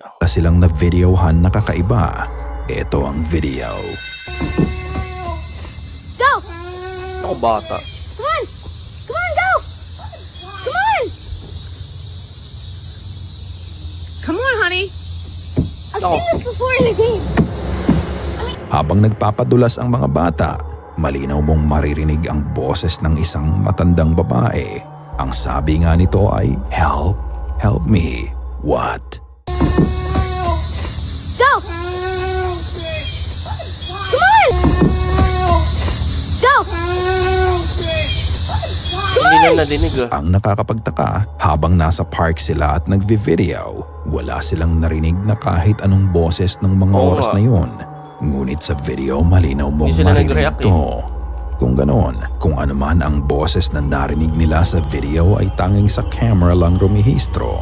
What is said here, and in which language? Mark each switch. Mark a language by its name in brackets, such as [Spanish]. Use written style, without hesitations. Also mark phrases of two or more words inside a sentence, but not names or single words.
[Filipino] Silang na-videohan na kakaiba. Ito ang video. [English] Go! [Filipino] Ako bata. [English] Come on! Come on, go! Come on! Come on, honey. I've No. seen this before in the game. [Filipino] Habang nagpapadulas ang mga bata, malinaw mong maririnig ang boses ng isang matandang babae. Ang sabi nga nito ay, [English] "Help, help me." What? Go! Come on! Go! [Filipino] Hindi lang nadinig ah. Ang nakakapagtaka, habang nasa park sila at nagvi-video, wala silang narinig na kahit anong boses ng mga Oo oras nga. na yun. Ngunit sa video malinaw mong Hindi sila marinig nag-react to. Kung ganon, kung ano man ang boses na narinig nila sa video ay tanging sa camera lang rumihistro.